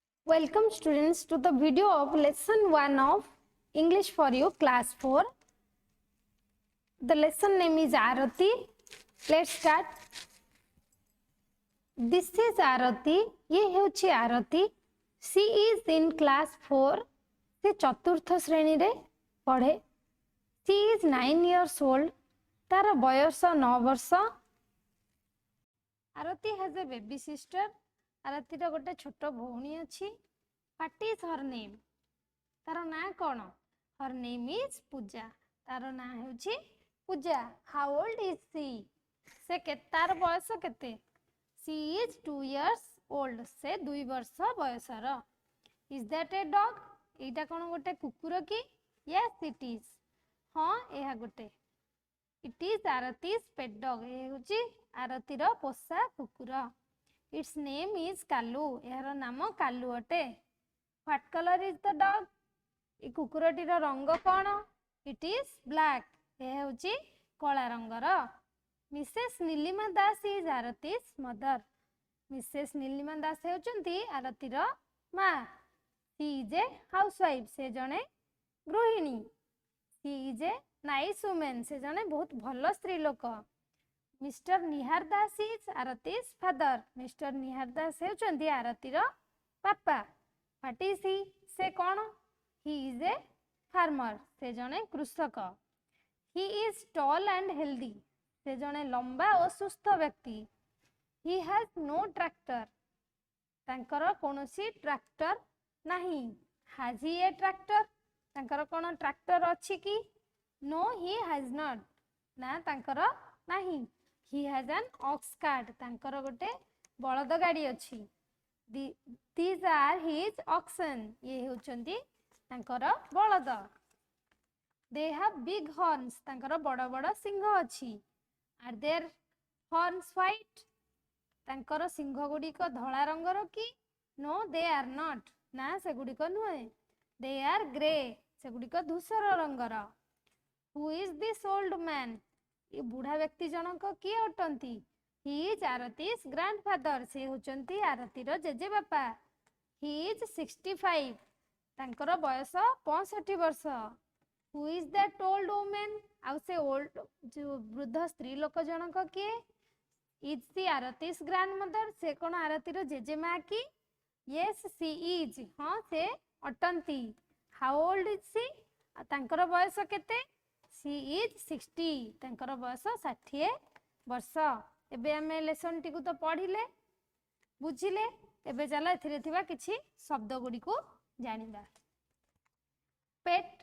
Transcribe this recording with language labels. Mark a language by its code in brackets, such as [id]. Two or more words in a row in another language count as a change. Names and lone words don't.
[en] Welcome students to the video of lesson 1 of English for you class 4. The lesson name is Arati. Let's start. This is Arati. [or] ଏ ହେଉଛି ଆରତୀ. [en] She is in class 4. [or] ସେ ଚତୁର୍ଥ ଶ୍ରେଣୀ ରେ ପଢ଼େ. [en] She is 9 years old. [or] ତାର ବୟସ 9 ବର୍ଷ. [en] Arati has a baby sister. [or] ଆରତୀ ର ଗୋଟେ ଛୋଟ ଭଉଣୀ ଅଛି. [en] What is her name? [or] ତାର ନାଁ କଣ? [en] Her name is पूजा. [or] ତାର ନାଁ ହେଉଛି ପୂଜା. [en] How old is she? [or] ସେ ତାର ବୟସ କେତେ? [en] She is 2 years old. [or] ସେ 2 ବର୍ଷ ବୟସର. [en] Is that a dog? [or] ଏଟା କଣ ଗୋଟେ କୁକୁର କି? [en] Yes it is. [or] ହଁ ଏହା ଗୋଟେ. [en] It is Arati's pet dog. [or] ଏ ହେଉଛି ଆରତୀ ର ପୋଷା କୁକୁର. [en] Its name is Kalu. [or] ଏହାର ନାମ କାଳୁ ଅଟେ. [en] What color is the dog? [or] ଏ କୁକୁରଟି ର ରଙ୍ଗ କଣ? [en] It is black. [or] ଏ ହେଉଛି କଳା ରଙ୍ଗର. [en] Mrs. नीलिमा दास is Arati's mother. Mrs. [or] ନୀଳିମା ଦାସ ହେଉଛନ୍ତି ଆରତୀ ର ମା. [en] She is a housewife. [or] ସେ ଜଣେ ଗୃହିଣୀ. [en] She is a nice woman. [or] ସେ ଜଣେ ବହୁତ ଭଲ ସ୍ତ୍ରୀ ଲୋକ. [en] Mr. निहार दास is Arati's father. Mr. [or] ନିହାର ଦାସ ହେଉଛନ୍ତି ଆରତୀ ର ପାପା. [en] What is he? [or] ସେ କଣ? [en] He is a farmer. [or] ସେ ଜଣେ କୃଷକ. [en] He is tall and healthy. [or] ସେ ଜଣେ ଲମ୍ବା ଓ ସୁସ୍ଥ ବ୍ୟକ୍ତି. [en] He has no tractor. [or] ତାଙ୍କର କୌଣସି ଟ୍ରାକ୍ଟର ନାହିଁ. [en] Has he a tractor? [or] ତାଙ୍କର କଣ ଟ୍ରାକ୍ଟର ଅଛି କି? [en] No he has not. [or] ନା ତାଙ୍କର ନାହିଁ. [en] He has an ox cart. [or] ତାଙ୍କର ଗୋଟେ ବଳଦ ଗାଡ଼ି ଅଛି. [en] These are his oxen. [or] ଏ ହେଉଛନ୍ତି ତାଙ୍କର ବଳଦ. [en] They have big horns. [or] ତାଙ୍କର ବଡ଼ ବଡ଼ ଶିଙ୍ଗ ଅଛି. [en] Are their horns white? [or] ତାଙ୍କର ଶିଙ୍ଗ ଗୁଡ଼ି କ ଧଳା ରଙ୍ଗର କି? [en] No they are not. [or] ନା ସେ ଗୁଡ଼ି କ ନୁହେଁ. [en] They are grey. [or] ସେ ଗୁଡ଼ି କ ଧୂସର ରଙ୍ଗର. [en] Who is this old man? [or] ଏ ବୁଢ଼ା ବ୍ୟକ୍ତି ଜଣକ କିଏ ଅଟନ୍ତି? [en] He is Arati's grandfather. [or] ସେ ହେଉଛନ୍ତି ଆରତୀ ର ଜେଜେ ବାପା. [en] He is 65. [or] ତାଙ୍କର ବୟସ 65 ବର୍ଷ. [en] Who is that old woman? [or] ଆଉ ସେ ଓଲ୍ଡ ଯୋ ବୃଦ୍ଧ ସ୍ତ୍ରୀ ଲୋକ ଜଣକ କିଏ? [en] Is she Arati's grandmother? [or] ସେ କଣ ଆରତୀ ର ଜେଜେ ମା କି? [en] Yes she is. [or] ହଁ ସେ ଅଟନ୍ତି. [en] How old is she? [or] ତାଙ୍କର ବୟସ କେତେ? [en] She is 60. [or] ତାଙ୍କର ବୟସ 60 ବର୍ଷ. ଏବେ ଆମେ ଲେସନ ଟି କୁ ତ ପଢ଼ିଲେ ବୁଝିଲେ. ଏବେ ଚାଲ ଏଥିରେ ଥିବା କିଛି ଶବ୍ଦ ଗୁଡ଼ି କୁ ଜାଣିବା. ପେଟ.